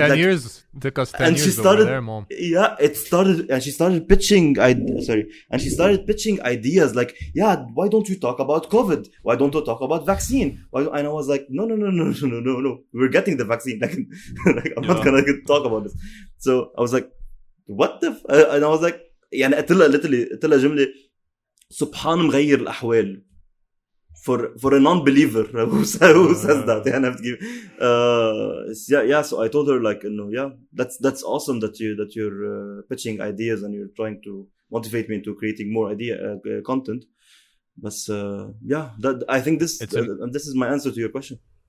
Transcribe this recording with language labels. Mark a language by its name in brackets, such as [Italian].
[English] 10 years. Took us 10 years over there, Mom. Yeah, it started, and she started pitching. And she started pitching ideas like, yeah, why don't you talk about COVID? Why don't you talk about vaccine? And I was like, no. We're getting the vaccine. Like I'm not gonna talk about this. So I was like, what the? And I was like, [Arabic] يعني قلت لها جملة, سبحان مغير الأحوال. [English] For a non-believer who says that, so I told her, like, that's awesome that you're pitching ideas and you're trying to motivate me into creating more content. But I think this is my answer to your question.